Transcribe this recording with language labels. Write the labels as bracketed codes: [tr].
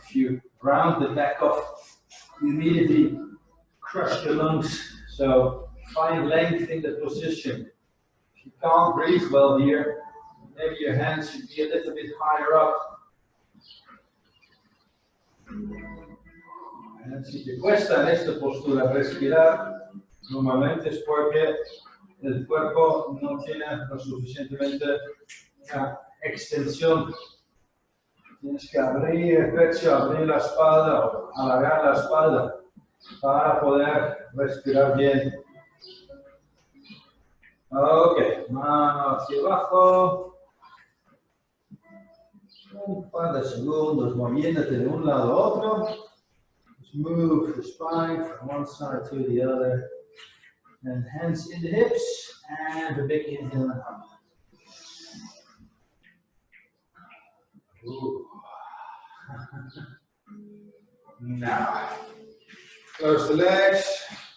[en] If you round the back off, you immediately crush your lungs. So find length in the position. If you can't breathe well here, maybe your hands should be a little bit higher up. [es] Si te cuesta en esta postura respirar, normalmente es porque el cuerpo no tiene lo suficientemente extensión. Tienes que abrir el pecho, abrir la espalda o alargar la espalda para poder respirar bien. Ok, mano hacia abajo. Un par de segundos moviéndote de un lado a otro. [en] Just move the spine from one side to the other. And hands in the hips. And a big inhale and out. Now, close the legs.